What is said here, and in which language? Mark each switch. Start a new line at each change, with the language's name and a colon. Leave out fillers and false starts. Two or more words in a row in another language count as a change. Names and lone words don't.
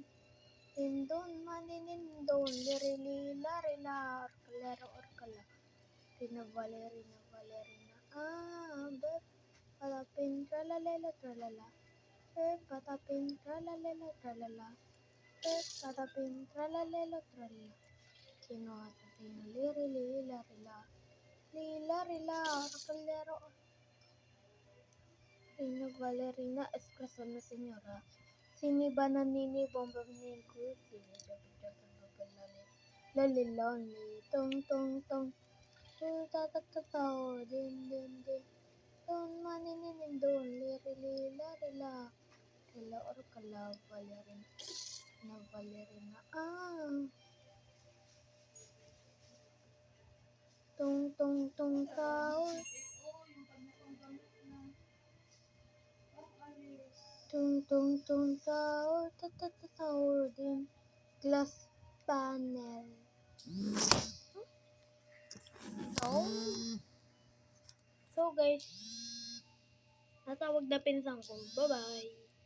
Filipino: Tindon, maninindon, lirilila, rila, orkalero, orkala. Rina Valerina, bet. Patapin, tralalala, tralala. Bet, patapin, tralalala, tralala. Bet, patapin, tralalala, tralala. Kinuha natin na lirilila, rila. Lila, rila, orkalero, Rina Valerina, espresso na senyora. Sini bananini bomba ninku, sini laliloni, tong tong tong, tatatataw, din din din, don maninin don, lirila rila, rila or kala Valerina, na Valerina, tong tong tong tao. Tung tung tung tower, tower din glass panel. So guys, natawag na pinsan ko.
English: Bye bye.